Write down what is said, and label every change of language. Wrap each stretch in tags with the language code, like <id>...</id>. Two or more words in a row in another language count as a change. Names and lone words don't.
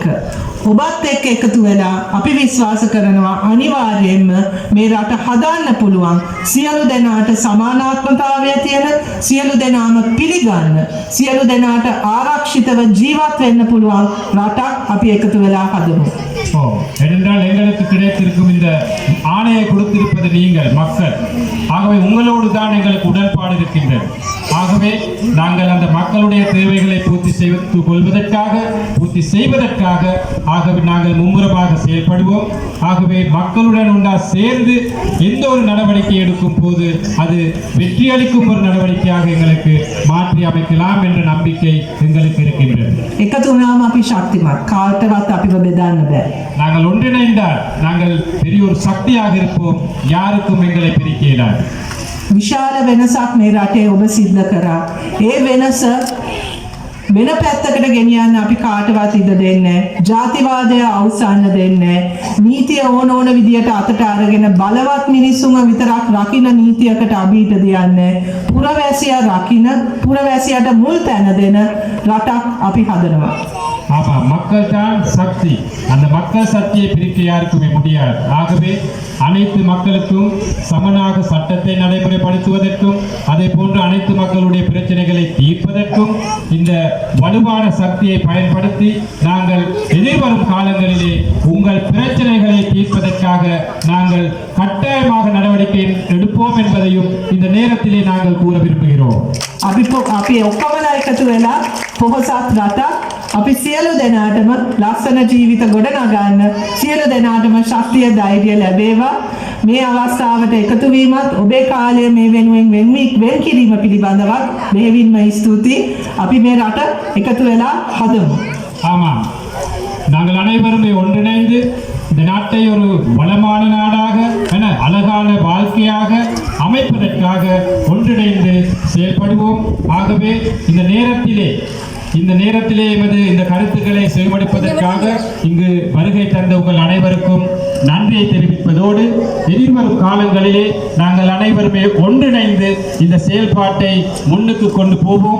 <si>ඔබත් එක්ක එකතු වෙලා අපි විශ්වාස කරනවා අනිවාර්යයෙන්ම මේ රට හදාන්න පුළුවන්. සියලු දෙනාට සමානාත්මතාවය තියෙන, සියලු දෙනාම පිළිගන්න, සියලු දෙනාට ආරක්ෂිතව ජීවත් වෙන්න පුළුවන් රටක් අපි එකතු වෙලා හදමු.</si> <ta>ஏனென்றால் எங்களுக்கு கிடைத்திருக்கும் இந்த ஆணையை கொடுத்திருப்பது நீங்கள் மக்கள். ஆகவே உங்களோடு தான் எங்களுக்கு உடன்பாடு இருக்கின்றது. ஆகவே நாங்கள் அந்த மக்களுடைய தேவைகளை பூர்த்தி செய்வதற்காக ஆகவே நாங்கள் மும்முரமாக செயல்படுவோம். ஆகவே மக்களுடன் உண்டா சேர்ந்து எந்த ஒரு நடவடிக்கை எடுக்கும் போது அது வெற்றியளிக்கும் ஒரு நடவடிக்கையாக எங்களுக்கு மாற்றி அமைக்கலாம் என்ற நம்பிக்கை எங்களுக்கு இருக்கின்றது.</ta> <si>එකතු වුණාම අපි ශක්තිමත්. කාටවත් අපිව බෙදන්න බෑ.</si> <ta>நாங்கள் ஒன்றிணைந்தால் நாங்கள் பெரிய ஒரு சக்தியாக இருப்போம். யாருக்கும் எங்களை பிரிக்க இயலாது.</ta> <si>විශාල වෙනසක් මේ රටේ ඔබ සිද්ධ කරා. ඒ වෙනස වෙන පැත්තකට ගෙනියන්න අපි කාටවත් ඉඩ දෙන්නේ නැහැ. ජාතිවාදය අවසන් දෙන්නේ නැහැ. නීතිය ඕන විදියට අතට අරගෙන බලවත් මිනිස්සුන්ව විතරක් රකින්න නීතියකට අභීත දෙන්නේ නැහැ. පුරවැසියාට මුල් තැන දෙන රටක් අපි හදනවා.</si> <ta>ஆமா, மக்கள் தான் சக்தி. அந்த மக்கள் சக்தியை பிரிக்க யாருக்குமே முடியாது. ஆகவே அனைத்து மக்களுக்கும் சமனாக சட்டத்தை நடைமுறைப்படுத்துவதற்கும் அதே போன்று அனைத்து மக்களுடைய பிரச்சனைகளை தீர்ப்பதற்கும் இந்த வலுவான சக்தியை பயன்படுத்தி நாங்கள் எதிர்வரும் காலங்களிலே உங்கள் பிரச்சனைகளை தீர்ப்பதற்காக நாங்கள் கட்டாயமாக நடவடிக்கை எடுப்போம் என்பதையும் இந்த நேரத்திலே நாங்கள் கூற விரும்புகிறோம்.</ta> <si>අපි ඔක්කොමලා එකතු වෙලා පොහොසත් රටක් අපි සියලු දෙනාටම ලස්සන ජීවිත ගොඩනගන්න, සියලු දෙනාටම ශක්තිය, ධෛර්යය ලැබේවා. මේ අවස්ථාවට එකතු වීමත් ඔබේ කාලය මේ වෙනුවෙන් වෙන් කිරීම පිළිබඳවත් බෙහෙවින්ම ස්තුතියි. අපි මේ රට එකතු වෙලා හදමු.</si> <ta>ஆமாம், நாங்கள் அனைவருமே ஒன்றிணைந்து இந்த நாட்டை ஒரு வளமான நாடாக, அழகான வாழ்க்கையாக அமைப்பதற்காக ஒன்றிணைந்து செயல்படுவோம். ஆகவே இந்த நேரத்திலே எமது இந்த கருத்துக்களை செவிமடுப்பதற்காக இங்கு வருகை தந்த உங்கள் அனைவருக்கும் நன்றியை தெரிவிப்பதோடு எதிர்வரும் காலங்களிலே நாங்கள் அனைவருமே ஒன்றிணைந்து இந்த செயல்பாட்டை முன்னுக்கு கொண்டு போவோம்.</ta>